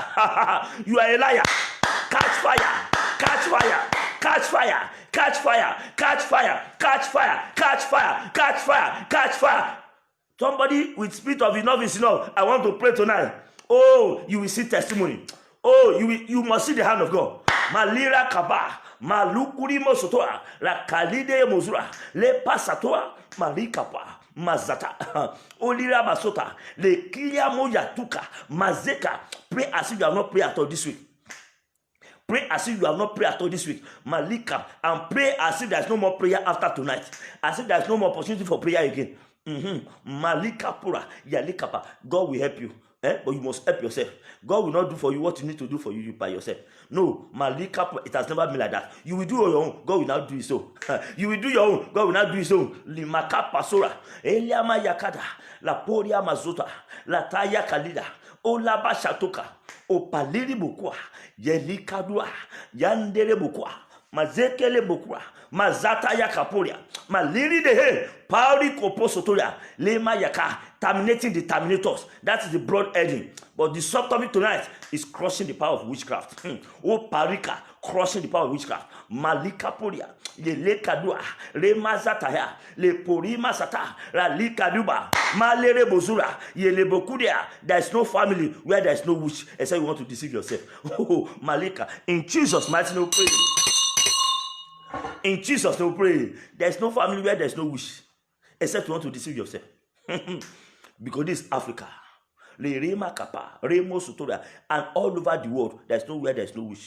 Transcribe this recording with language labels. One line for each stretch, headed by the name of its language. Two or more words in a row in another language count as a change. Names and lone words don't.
English: You are a liar. Catch fire. Catch fire. Catch fire. Catch fire. Catch fire. Catch fire. Catch fire. Catch fire. Catch fire. Somebody with spirit of enough is enough. I want to pray tonight. You will see testimony. You must see the hand of God. Malira kaba, malukuri mosotoa, la kalide mozura, le pasatoa, marikapa, mazata, olira basota, le kia moya tuka, mazeka, Pray as if you have not prayed at all this week. Pray as if you have not prayed at all this week. Malika. And pray as if there's no more prayer after tonight. As if there's no more opportunity for prayer again. Malika pura. Yalikapa. God will help you. But you must help yourself. God will not do for you what you need to do for you by yourself. No, Malika, it has never been like that. You will do your own, God will not do his own. You will do your own, God will not do his own. Limaka pasora, Eliama yakada, la poria mazota, la taya kalida, o laba shatoka, o paliri bukwa, yelikadua, yandere bukwa, mazekele bukwa, mazata yakaporia, maliri dehe, pauri koposotoria, lema yaka, terminating the terminators. That is the broad ending. But the subtopic tonight is crushing the power of witchcraft. Oh, parika, crushing the power of witchcraft. Malika poria, le lekadua, le mazataya, le porima sata, la likaduba, malere bozura, ye le bokudia. There is no family where there is no witch, except you want to deceive yourself. Oh, Malika, in Jesus' mighty name, pray. In Jesus' name, pray. There is no family where there is no witch, except you want to deceive yourself. Because this is Africa. And all over the world, there's nowhere there's no witch.